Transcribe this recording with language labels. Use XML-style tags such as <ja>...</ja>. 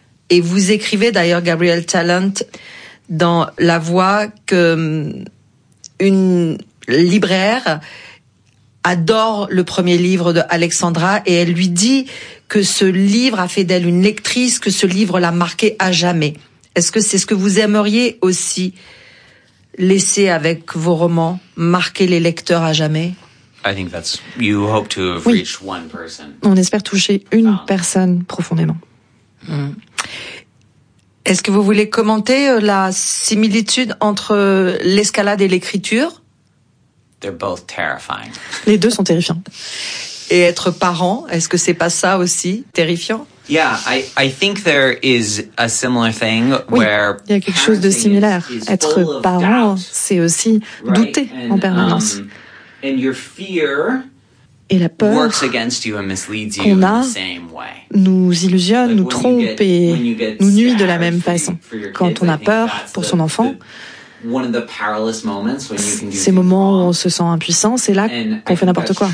<fr>Et vous écrivez d'ailleurs, Gabrielle Tallent, dans La Voix, que une libraire adore le premier livre de Alexandra et elle lui dit que ce livre a fait d'elle une lectrice, que ce livre l'a marquée à jamais. Est-ce que c'est ce que vous aimeriez aussi laisser avec vos romans, marquer les lecteurs à jamais?</fr> <en>I think that's, you hope to have reached one person.</en> <fr>On espère toucher une personne profondément. Est-ce que vous voulez commenter la similitude entre l'escalade et l'écriture?</fr> <en>They're both terrifying.</en> <fr>Les deux sont terrifiants. Et être parent, est-ce que c'est pas ça aussi terrifiant?</fr> <en>Yeah, I think there is a similar thing where</en> <fr>il y a quelque chose de similaire. Être parent, c'est aussi douter en permanence.</fr> <en>And your fear</en> <fr>et la peur</fr> <en>works against you and misleads you in the same way.</en> <fr>Nous illusionne, nous trompe et nous nuit de la même façon. Quand on a peur pour son enfant, ces moments où on se sent impuissant, c'est là qu'on fait n'importe quoi.</fr>